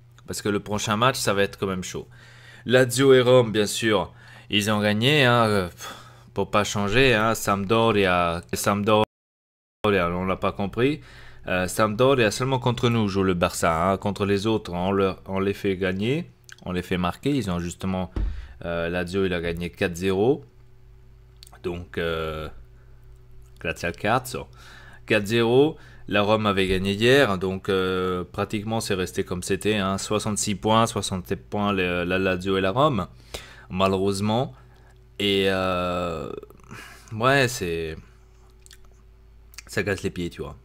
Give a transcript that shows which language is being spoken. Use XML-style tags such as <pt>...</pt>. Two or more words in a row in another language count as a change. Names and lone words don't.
<fr>Parce que le prochain match, ça va être quand même chaud. Lazio et Rome, bien sûr, ils ont gagné, hein, pour pas changer. Hein, Sampdoria, on l'a pas compris. Sampdoria seulement contre nous joue le Barça. Hein, contre les autres, on les fait gagner, on les fait marquer. Ils ont justement Lazio, il a gagné 4-0. Donc,</fr> <it>grazie al cazzo.</it> <fr>4-0. La Rome avait gagné hier, donc pratiquement c'est resté comme c'était. Hein, 66 points, 67 points la Lazio et la Rome, malheureusement. Et ouais, ça casse les pieds, tu vois.</fr>